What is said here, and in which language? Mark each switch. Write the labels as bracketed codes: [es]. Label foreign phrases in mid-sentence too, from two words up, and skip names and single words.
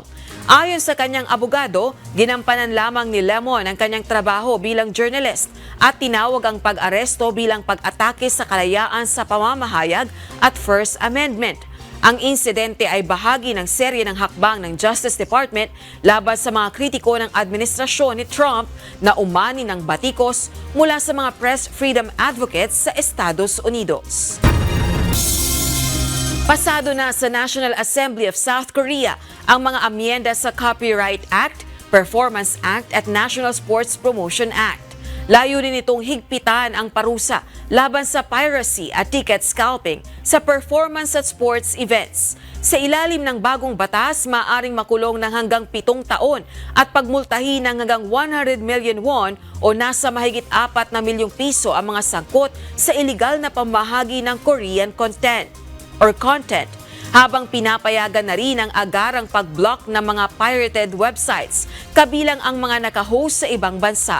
[tl] Ayon sa kanyang abogado, ginampanan lamang ni Lemon ang kanyang trabaho bilang journalist at tinawag ang pag-aresto bilang pag-atake sa kalayaan sa pamamahayag at First Amendment. Ang insidente ay bahagi ng serye ng hakbang ng Justice Department laban sa mga kritiko ng administrasyon ni Trump na umani ng batikos mula sa mga [en] press freedom advocates [tl] sa Estados Unidos. Pasado na sa National Assembly of South Korea ang mga amyenda sa Copyright Act, Performance Act at National Sports Promotion Act. Layunin nitong higpitan ang parusa laban sa piracy at [en] ticket scalping [tl] sa performance at [en] sports events. [tl] Sa ilalim ng bagong batas, maaaring makulong ng hanggang 7 taon at pagmultahin ng hanggang 100 [en] million won [tl] o nasa mahigit 4 na milyong piso ang mga sangkot sa iligal na pamahagi ng Korean content, habang pinapayagan na rin ang agarang pag-block ng mga [en] pirated websites, [tl] kabilang ang mga nakahost sa ibang bansa.